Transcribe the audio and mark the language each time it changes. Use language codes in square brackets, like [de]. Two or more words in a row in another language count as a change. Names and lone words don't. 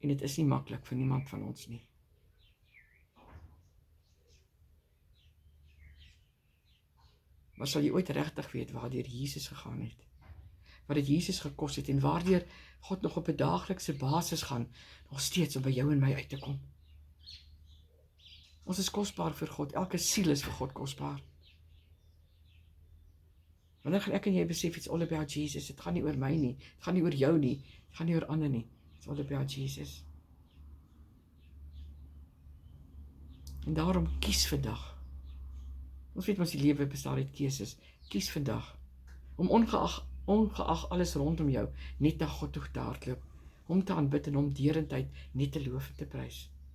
[af] En dit is nie maklik vir niemand van ons nie. Maar sal jy ooit regtig weet waardeur Jesus gegaan het? Wat dit Jesus gekos het en waardeur God nog op 'n daaglikse basis gaan, nog steeds om by jou en my uit te kom. Ons is kosbaar vir God, elke siel is vir God kosbaar. Wanneer gaan ek en jy besef, [en] it's all about Jesus, [af] het gaan nie oor my nie, het gaan nie oor jou nie, het gaan nie oor ander nie, [en] it's all about Jesus. [af] En daarom kies vandag. Ons weet ons die lewe bestaan uit keuses. Kies vandag om ongeag alles rondom jou net na God toe te hardloop, hom te aanbid en hom deurentyd net te loof en te prys.